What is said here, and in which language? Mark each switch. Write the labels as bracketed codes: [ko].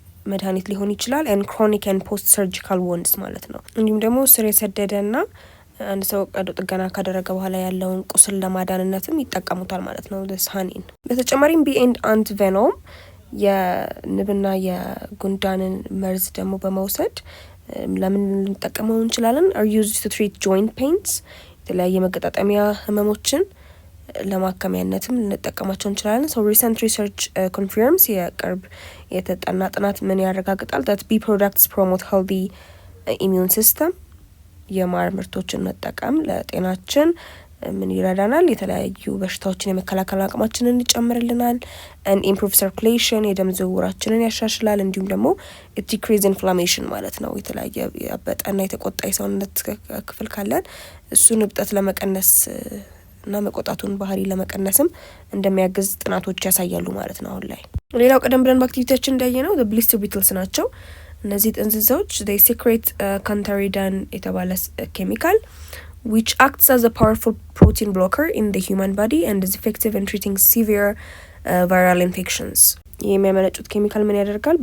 [am] መድኃኒት ሊሆን ይችላል። [en] and chronic and post surgical wounds [am] ማለት ነው። እንዲሁም ደግሞ ስር የሰደደና አንድ ሰው ቀዶ ጥገና ካደረገ በኋላ ያለውን ቁስል ለማዳንነትም ይጠቀሙታል ማለት ነው ሃኒን። በተጨማሪም [en] bee and ant venom [am] የንብና የጉንዳንን መርዝ ደግሞ በመውሰድ ለምን ልንጠቀመው እንችላለን? [en] are used to treat joint pains [am] የተለያየ መገጣጠሚያ ህመሞችን ለማከሚያነትም ልንጠቀማቸው እንችላለን። [en] so recent research confirms [am] የቅርብ የተጠና ጥናት ምን ያረጋግጣል? [en] that bee products promote healthy immune system [am] የማር ምርቶችን መጠቀም ለጤናችን ምን ይረዳናል? የተለያዩ በሽታዎችን የመከላከል አቅማችንን ይጨምርልናል። [en] and improve circulation [am] የደም ዝውውራችንን ያሻሽላል። እንዲሁም ደግሞ [en] decrease inflammation [am] ማለት ነው። የተለያየ ያበጠና የተቆጣ የሰውነት ክፍል ካለን እሱን እብጠት ለመቀነስ እና መቆጣቱን ባህሪ ለመቀነስም እንደሚያግዝ ጥናቶች ያሳያሉ ማለት ነው አሁን ላይ። ሌላው ቀደም ብለን በአክቲቪቲያችን እንዳየነው [en] the blister beetles [am] ናቸው። እነዚህ ጥንዚዛዎች [en] they secrete cantharidin [am] የተባለ ኬሚካል [en] which acts as a powerful protein blocker in the human body and is effective in treating severe viral infections። [am] ይህ የሚያመነጩት ኬሚካል ምን ያደርጋል?